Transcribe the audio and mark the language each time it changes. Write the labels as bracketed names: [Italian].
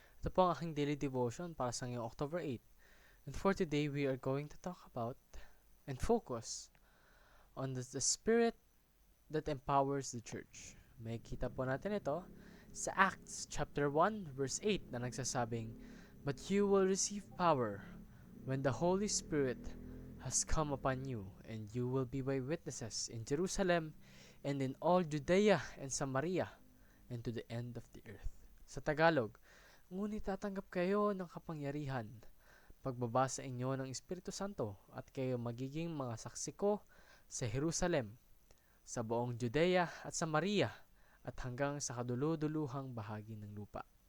[Filipino] Ito po ang aking daily devotion para sa ngayong October 8. [English] And for today, we are going to talk about and focus on the spirit that empowers the church. [Filipino] May kita po natin ito sa [English] Acts chapter 1 verse 8 [Filipino] na nagsasabing, [English] "But you will receive power when the Holy Spirit has come upon you, and you will be my witnesses in Jerusalem and in all Judea and Samaria and to the end of the earth." [Filipino] Sa Tagalog, ngunit tatanggap kayo ng kapangyarihan pagbaba sa inyo ng Espiritu Santo at kayo magiging mga saksi ko sa Jerusalem, sa buong Judea at Samaria at hanggang sa kaduluduluhang bahagi ng lupa.